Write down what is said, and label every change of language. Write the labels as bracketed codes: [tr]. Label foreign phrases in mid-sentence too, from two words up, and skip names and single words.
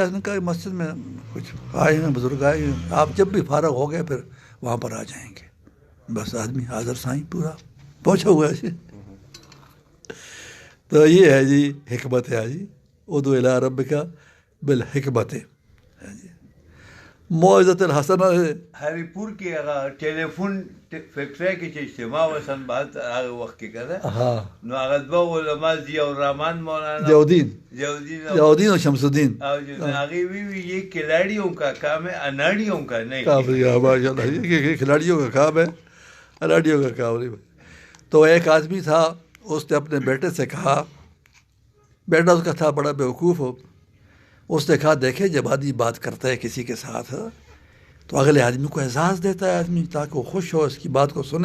[ur] آپ نے کہا مسجد میں کچھ آئے ہیں بزرگ آئے ہیں، آپ جب بھی فارغ ہو گئے پھر وہاں پر آ جائیں گے. بس آدمی حاضر سائیں پورا پہنچا ہوا ہے جی. تو یہ ہے جی حکمت ہے جی. [ar] ادعو الی ربک بالحکمت جی. موعظۃ الحسنہ [ps] ہری پور کی هغه ټلیفون فیکټری کې چې اجتماع وسن بعد هغه وخت کې کړه [ur] ہاں [ps] نو هغه دوه علما ضیاء الرحمن مولانا [ur] ضیاءالدین اور شمس الدین اور [ps] هغه وی [ur] یہ کھلاڑیوں کا کام ہے اناڑیوں کا نہیں. ماشاء اللہ یہ کھلاڑیوں کا کام ہے اناڑیوں کا کام نہیں. تو ایک آدمی تھا اس نے اپنے بیٹے سے کہا، بیٹا اس کا تھا بڑا بیوقوف ہو، اس نے کہا دیکھے جب آدمی بات کرتا ہے کسی کے ساتھ تو اگلے آدمی کو اعزاز دیتا ہے آدمی تاکہ وہ خوش ہو، اس کی بات کو سنے.